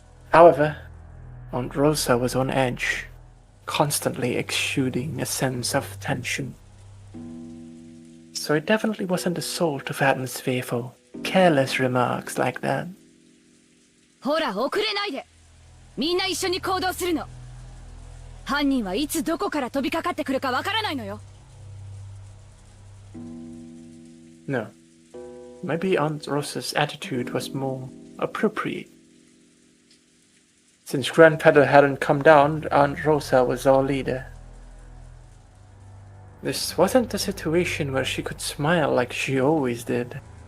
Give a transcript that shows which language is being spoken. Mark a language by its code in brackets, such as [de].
[en] However, Aunt Rosa was on edge, constantly exuding a sense of tension. So it definitely wasn't the sort of atmosphere for careless remarks like that. [ja] ほら、遅れないで。みんな一緒に行動するの。犯人はいつどこから飛びかかってくるかわからないのよ。 [en] No. Maybe Aunt Rosa's attitude was more appropriate. Since Grandfather hadn't come down, Aunt Rosa was our leader. This wasn't a situation where she could smile like she always did.